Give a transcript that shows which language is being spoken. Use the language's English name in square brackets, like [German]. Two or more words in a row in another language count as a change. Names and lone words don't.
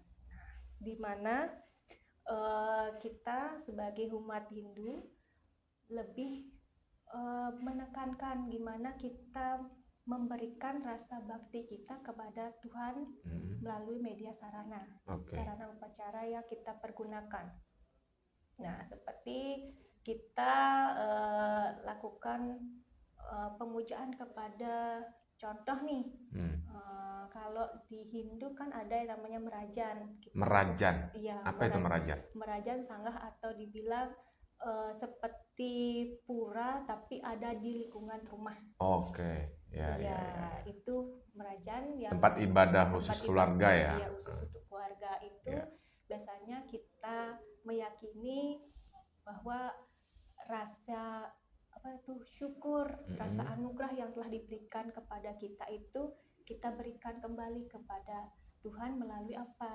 [Indonesian] Nah, di mana kita sebagai umat Hindu lebih menekankan gimana kita memberikan rasa bakti kita kepada Tuhan melalui media sarana upacara yang kita pergunakan. Nah, seperti kita lakukan pemujaan kepada contoh nih, kalau di Hindu kan ada yang namanya merajan. Iya. Apa itu merajan? Merajan sanggah atau dibilang seperti pura tapi ada di lingkungan rumah. Ya. Itu merajan yang tempat ibadah khusus keluarga ya. Iya, khusus untuk keluarga itu. Biasanya kita meyakini bahwa rasa syukur, rasa anugerah yang telah diberikan kepada kita itu kita berikan kembali kepada Tuhan melalui apa?